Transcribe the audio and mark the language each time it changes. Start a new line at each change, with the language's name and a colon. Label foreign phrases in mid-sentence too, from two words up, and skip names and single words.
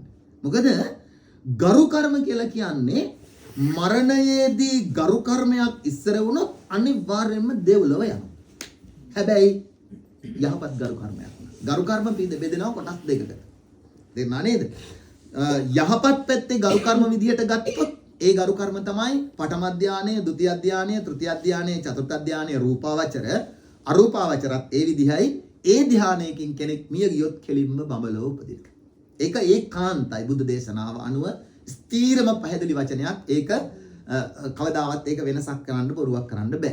Sinhala: මොකද ගරු කර්ම කියලා කියන්නේ මරණයේදී ගරු කර්මයක් ඉස්සර වුණොත් අනිවාර්යයෙන්ම දෙව්ලොව යනවා. හැබැයි යහපත් ගරු කර්මයක්. ගරු කර්ම බෙදෙනවා කොටස් දෙකකට. තේරුණා නේද? යහපත් පැත්තේ ගරු කර්ම විදියට ගත්තොත් ඒ ගරු කර්ම තමයි පඨම ධානය, ဒုတိ ය ධානය, තෘතිය ධානය, චතුර්ථ ධානය, රූපාවචර, අරූපාවචරත් ඒ විදිහයි. ඒ ධානයකින් කෙනෙක් මිය ගියොත් කෙලින්ම බඹලව උපදින. ඒක ඒකාන්තයි බුද්ධ දේශනාව අනුව ස්ථීරම පැහැදිලි වචනයක්. ඒක කවදාවත් ඒක වෙනසක් කරන්න බොරුවක් කරන්න බෑ.